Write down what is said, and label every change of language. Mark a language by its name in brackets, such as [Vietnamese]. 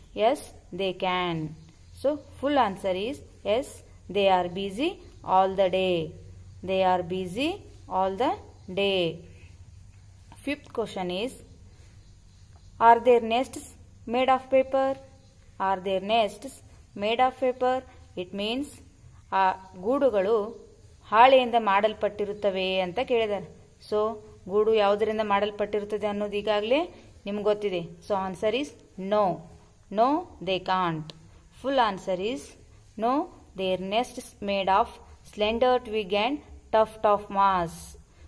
[English] Yes they can. So full answer is yes they are busy all the day. They are busy all the day. Fifth question is are their nests made of paper? Are their nests made of paper? It means [Kannada] ಆ ಗೂಡುಗಳು ಹಾಳೆಯಿಂದ ಮಾಡಲ್ಪಟ್ಟಿರುತ್ತವೆ ಅಂತ ಕೇಳಿದ್ದಾರೆ. So ಗೂಡು ಯಾವುದರಿಂದ ಮಾಡಲ್ಪಟ್ಟಿರುತ್ತದೆ ಅನ್ನೋದು ಈಗಾಗಲೇ ನಿಮ್ಗೆ ಗೊತ್ತಿದೆ. [English] So answer is no. No they can't. Full answer is no, their nests made of slender twig and tuft of moss.